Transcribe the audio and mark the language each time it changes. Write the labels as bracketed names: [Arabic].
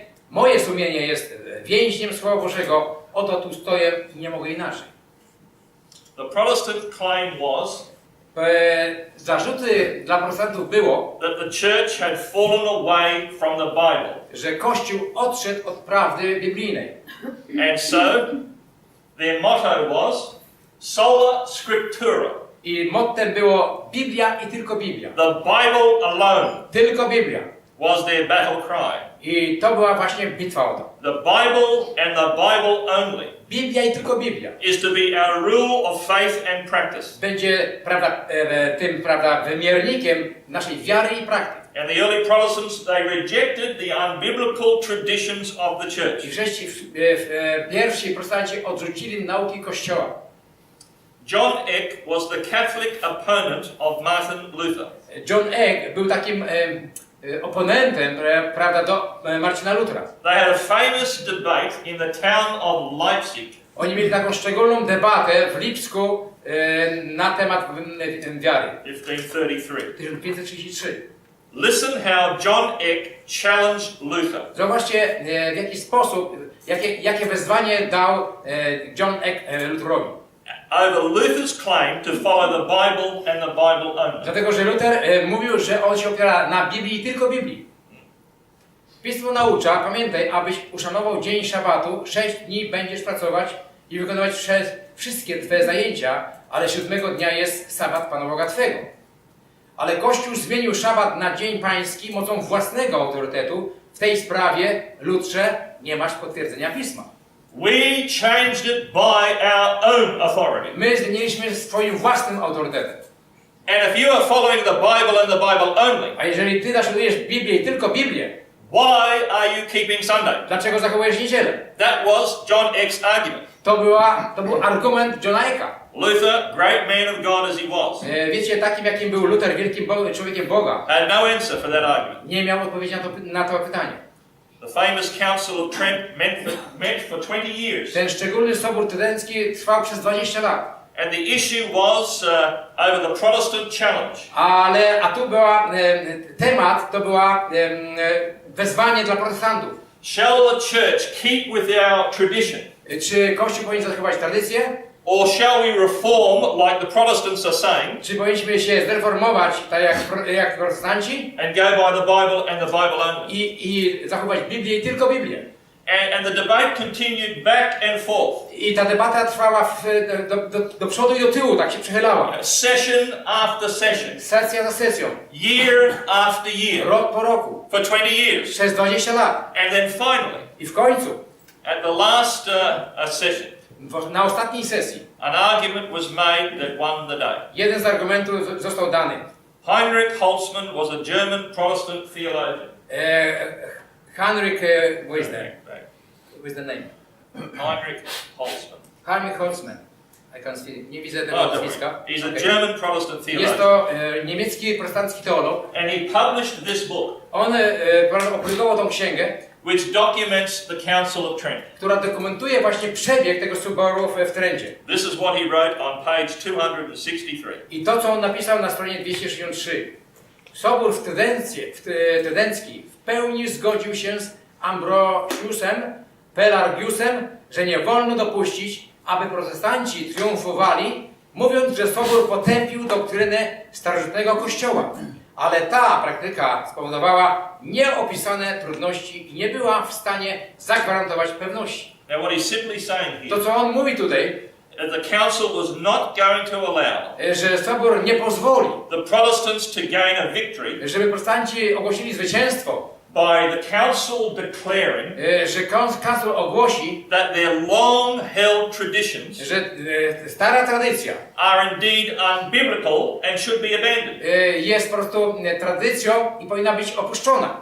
[Polish] Moje sumienie jest więźniem Słowa Bożego. Oto tu stoję i nie mogę inaczej. [English] The Protestant claim was [Polish] Zarzuty dla protestantów było, [English] that the church had fallen away from the Bible. [Polish] że Kościół odszedł od prawdy biblijnej. [English] And so their motto was sola scriptura. [Polish] I mottem było Biblia i tylko Biblia. [English] The Bible alone [Polish] Tylko Biblia. [English] was their battle cry. [Polish] I to była właśnie bitwa o to. [English] The Bible and the Bible only [Polish] Biblia i tylko Biblia. [English] is to be our rule of faith and practice. [Polish] Będzie, prawda, tym, prawda, wymiernikiem naszej wiary i praktyki. [English] And the early Protestants, they rejected the unbiblical traditions of the church. [Polish] I pierwsi protestanci odrzucili nauki Kościoła. [English] John Eck was the Catholic opponent of Martin Luther. [Polish] John Eck był takim oponentem, prawda, do Marcina Luthera. [English] They had a famous debate in the town of Leipzig. [Polish] Oni mieli taką szczególną debatę w Lipsku na temat wiary. [English] 1533. [Polish] 1533. [English] Listen how John Eck challenged Luther. [Polish] Zobaczcie, w jaki sposób, jakie wezwanie dał John Eck Lutherowi. [English] Over Luther's claim to follow the Bible and the Bible only. [Polish] Dlatego, że Luther mówił, że on się opiera na Biblii i tylko Biblii. Pismo naucza, pamiętaj, abyś uszanował dzień szabatu, 6 dni będziesz pracować i wykonywać wszystkie Twoje zajęcia, ale 7 dnia jest sabat Pana Boga Twego. Ale Kościół zmienił szabat na dzień pański mocą własnego autorytetu. W tej sprawie, Lutrze, nie masz potwierdzenia Pisma. [English] We changed it by our own authority. [Polish] My zmieniliśmy swoim własnym autorytetem. [English] And if you are following the Bible and the Bible only, [Polish] A jeżeli Ty naśladujesz Biblię i tylko Biblię, [English] why are you keeping Sunday? [Polish] dlaczego zachowujesz niedzielę? [English] That was John Eck's argument. [Polish] To był argument Johna Ecka. [English] Luther, great man of God as he was, [Polish] Wiecie, takim jakim był Luther, wielkim człowiekiem Boga, [English] had no answer for that argument. [Polish] nie miał odpowiedzi na to pytanie. [English] The famous Council of Trent met for 20 years. [Polish] Ten szczególny sobór trydencki trwał przez 20 lat. [English] And the issue was over the Protestant challenge. [Polish] A tu była temat, to była wezwanie dla protestantów. [English] Shall the church keep with our tradition? [Polish] Czy Kościół powinien zachować tradycję? [English] Or shall we reform like the Protestants are saying [Polish] Czy powinniśmy się zreformować, tak jak protestanci? [English] and go by the Bible and the Bible only? [Polish] I zachować Biblię i tylko Biblię. [English] And the debate continued back and forth. [Polish] I ta debata trwała do przodu i do tyłu, tak się przechylała. [English] Session after session. [Polish] Sesja za sesją. [English] Year after year. [Polish] Rok po roku. [English] For 20 years. [Polish] Przez 20 lat. [English] And then finally, [Polish] I w końcu, [English] at the last session, [Polish] na ostatniej sesji, [English] an argument was made that won the day. [Polish] jeden z argumentów został dany. [English] Heinrich Holtzmann was a German Protestant theologian. Heinrich, what is the name? Heinrich Holtzmann. Helmut Holtzman. [Polish] Nie widzę tego nazwiska. [English] He's a German Protestant theologian. [Polish] Jest to niemiecki protestancki teolog. [English] And he published this book, [Polish] On opublikował tą księgę, [English] which documents the Council of Trent. [Polish] która dokumentuje właśnie przebieg tego soboru w Trencie. [English] This is what he wrote on page 263. [Polish] I to, co on napisał na stronie 263. Sobór Trydencki w pełni zgodził się z Ambrosiusem Pelargiusem, że nie wolno dopuścić, aby protestanci triumfowali, mówiąc, że Sobór potępił doktrynę starożytnego Kościoła. Ale ta praktyka spowodowała nieopisane trudności i nie była w stanie zagwarantować pewności. [English] Now what he's simply saying [Polish] To, [English] here, [Polish] co on mówi tutaj, [English] the council was not going to allow [Polish] że Sobór nie pozwoli, [English] the Protestants to gain a victory [Polish] żeby protestanci ogłosili zwycięstwo, [English] by the council declaring [Polish] że kancler ogłosi, [English] that their long-held traditions [Polish] że stara tradycja [English] are indeed unbiblical and should be abandoned. [Polish] jest po prostu tradycją i powinna być opuszczona.